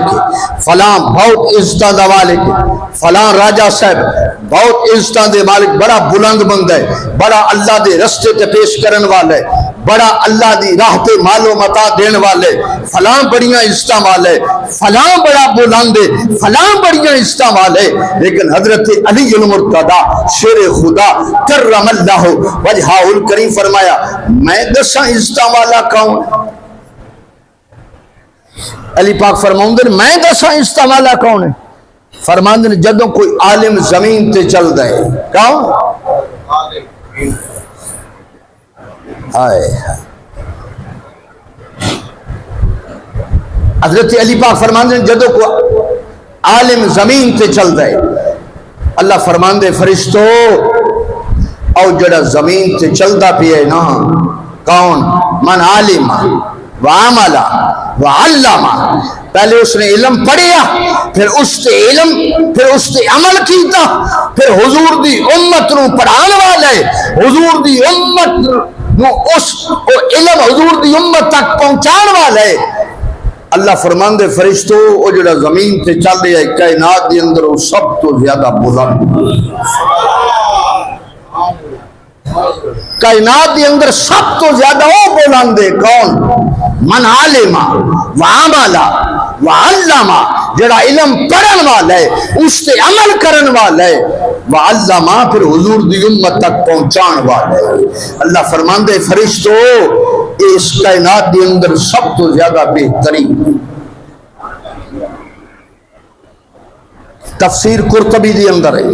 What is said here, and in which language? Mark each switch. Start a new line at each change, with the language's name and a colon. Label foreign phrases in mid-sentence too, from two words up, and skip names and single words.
Punjabi: ہے، فلاں بہت عزتاں دا مالک ہے، فلاں راجہ صاحب بہت عزتاں دے مالک، بڑا بلند بندہ ہے، بڑا اللہ دے رستے تے پیش کرن والے، بڑا اللہ دی راہ تے مال و متا دین والے، فلاں بڑیاں عزتاں والے، فلاں بڑا بلند ہے، فلاں بڑیاں عزتاں والے، لیکن حضرت علی المرتضی شیر خدا
Arabic: کرم اللہ وجہہ الکریم
Punjabi: فرمایا میں دساں عزتاں والا کون؟ علی پاک فرماؤندے میں دساں عزتاں والا کون ہے؟ فرماندے جدوں کوئی عالم زمین تے چل دے، کون؟ آئے حضرت علی پاک فرماندے جدوں کوئی عالم زمین تے چل دے، اللہ فرماندے فرشتو او جڑا زمین تے چلدا پیا ہے نا کون؟
Arabic: من عالم وعملہ وعلمہ،
Punjabi: پہلے اس نے علم پڑھیا، پھر اس تے علم، پھر اس تے عمل کیتا، پھر حضور دی امت نو پڑھان والے، حضور دی امت نو اس کو علم حضور دی امت تک پہنچان والے۔ اللہ فرمان دے فرشتو او جڑا زمین تے چل رہا ہے کائنات دی اندر وہ سب تو زیادہ بلند، کائنات دی اندر سب تو زیادہ وہ بلند ہے کون؟
Arabic: من علم وعمل وعلم
Punjabi: جڑا علم پڑھن والا ہے اس سے عمل کرن والا ہے، وعلم پھر حضور دی امت تک پہنچان والا ہے۔ اللہ فرماندے فرشتو اس کائنات کے اندر سب تو زیادہ بہترین تفسیر قرطبی دی اندر ہے۔